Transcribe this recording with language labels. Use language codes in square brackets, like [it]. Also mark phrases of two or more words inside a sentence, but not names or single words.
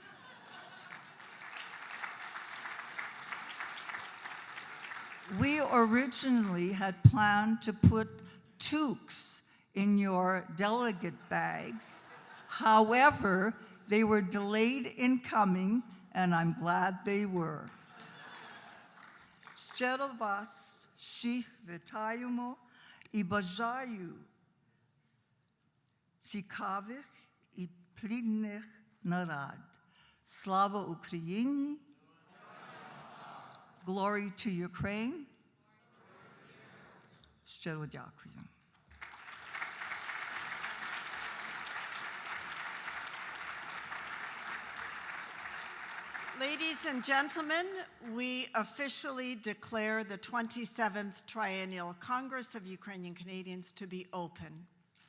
[en] We originally had planned to put toques in your delegate bags. However, they were delayed in coming, and I'm glad they were. [uk] Щиро вас всіх вітаємо і бажаю цікавих і плідних нарад. Слава Україні! [en] Glory to Ukraine! [uk] Щиро дякую. [en] Ladies and gentlemen, we officially declare the 27th Triennial Congress of Ukrainian Canadians to be open.